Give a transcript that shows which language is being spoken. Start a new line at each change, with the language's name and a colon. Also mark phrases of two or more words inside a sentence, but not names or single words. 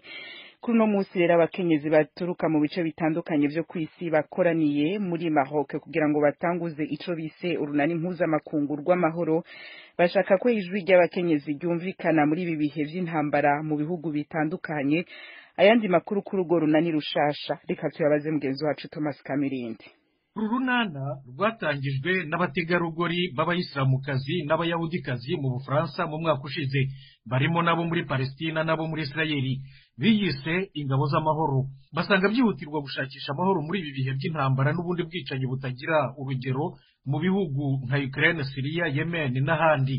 Rundi: Kuri no munsi rero abakenyezi baturuka mu bice bitandukanye byo kwisi bakoraniye muri Maroc kugira ngo batanguze ico bise urunani mpuzamakungu rw'amahoro. Bashaka ko ijwi ry'abakenyezi ryumvikana muri ibi bihe by'intambara mu bihugu bitandukanye. Ayandi makuru kuri urwo runani rushasha reka tuyabaze mugenzi wacu Thomas Kamirindi.
Kinyarwanda: Urunana rwatangijwe n'abategarugori b'abayisilamukazi n'abayahudikazi mu Bufaransa mu mwaka ushize, barimo nabo muri Palestina nabo muri Israeli. Biyise ingabo z'amahoro, basanga byihutirwa gushakisha amahoro muri ibi bihe by'intambara n'ubundi bwicanyi butagira urugero mu bihugu nka Ukraine, Syria, Yemen n'ahandi.